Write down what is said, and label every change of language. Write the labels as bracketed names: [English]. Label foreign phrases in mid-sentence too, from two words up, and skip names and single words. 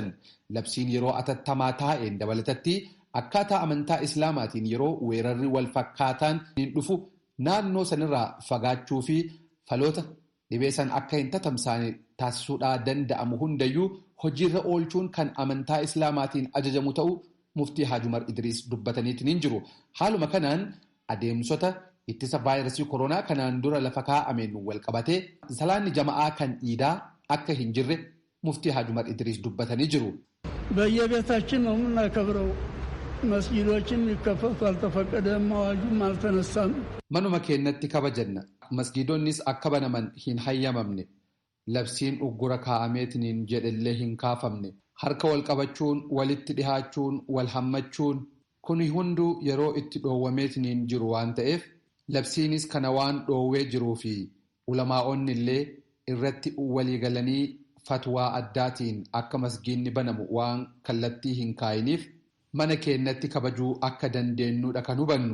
[Oromo] Labsiin yeroo atattamaa taa'een dabalatatti akkaataa amantaa Islaamaatiin yeroo weerarri wal fakkaataan hin dhufu naannoo sanirraa fagaachuu fi faloota dhibee san akka hin tatamsaane taasisuudhaa danda'amu hundayyuu hojiirra oolchuun kan amantaa Islaamaatiin ajajamu ta'u muftii Haji Umar Idris dubbataniitiin jiru. Haaluma kanaan adeemsota ittisa vaayirasii koronaa kanaan dura lafa kaa'ameen wal qabatee salaanni jama'aa kan iidaa akka hin jirre muftii Haji Umar Idris dubbatanii jiru. [Amharic] በየቤታችን ነው የምናከብረው። መስጊዶችን ይከፈቱ አልተፈቀደም፣ አዋጁም አልተነሳም። [Oromo] Manuma keenyatti kabajanna. Masgiidonnis akka banaman hin hayyamamne. Labsiin uggura kaa'ameetiin jedhellee hin kaafamne. Harka wal qabachuun, walitti dhihaachuun, wal hammachuun kuni hunduu yeroo itti dhoowwameetiin jiru waan ta'eef labsiinis kana waan dhoowwee jiruu fi ulamaa'onni illee irratti waliigalanii fatwaa addaatiin akka masgiidni banamu waan kallattii hin kaayiniif mana keenyatti kabajuu akka dandeenyudha kan hubannu.